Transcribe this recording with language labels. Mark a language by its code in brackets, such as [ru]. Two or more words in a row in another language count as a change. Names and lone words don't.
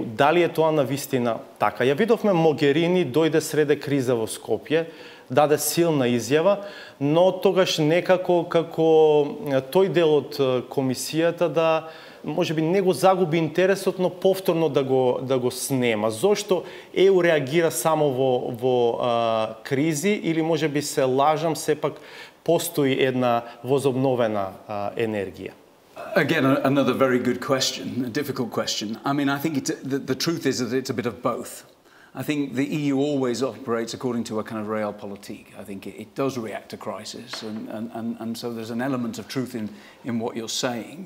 [mk] Дали е тоа навистина така? Ја видовме Могерини дојде среде криза во Скопје, даде силна изјава, но тогаш некако како тој дел од комисијата да можеби не го загуби интересот, но повторно да го снема. Зошто ЕУ реагира само во кризи или можеби се лажам, сепак постои една возобновена енергија? [en] Again, another very good question, a difficult question. I mean, I think the truth is that it's a bit of both. I think the EU always operates according to a kind of realpolitik. I think it does react to crisis, and so there's an element of truth in what you're saying.